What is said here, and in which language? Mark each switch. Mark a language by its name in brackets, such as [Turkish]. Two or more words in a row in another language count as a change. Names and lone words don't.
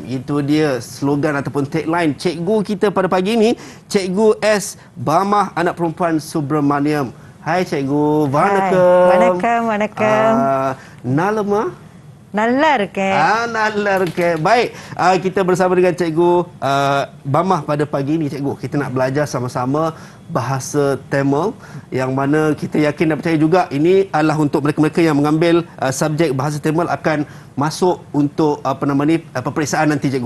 [Malay] Itu dia slogan ataupun tagline cikgu kita pada pagi ini, Cikgu S. Bamah, anak perempuan Subramaniam. Hai cikgu, [Tamil] வணக்கம். வணக்கம். Nalama? நல்லா இருக்கேன். நல்லா இருக்கேன். [Malay] Baik, kita bersama dengan Cikgu Bamah pada pagi ini. Cikgu, kita nak belajar sama-sama bahasa Tamil, yang mana kita yakin dan percaya juga ini adalah untuk mereka-mereka yang mengambil subjek bahasa Tamil akan masuk untuk peperiksaan nanti, cikgu.